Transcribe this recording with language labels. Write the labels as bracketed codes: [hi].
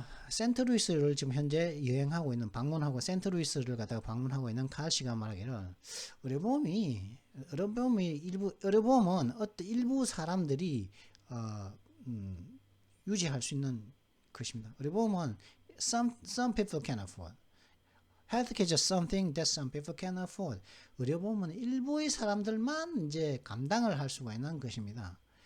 [ko] 센트루이스를 지금 현재 여행하고 있는 방문하고 센트루이스를 갖다가 방문하고 있는 칼 씨가 말하기를 의료보험이 의료보험은 어떤 일부 사람들이 유지할 수 있는 것입니다. 의료보험은 [en] some people can afford. Healthcare is just something that some people can afford. [ko] 의료보험은 일부의 사람들만 이제 감당을 할 수가 있는 것입니다.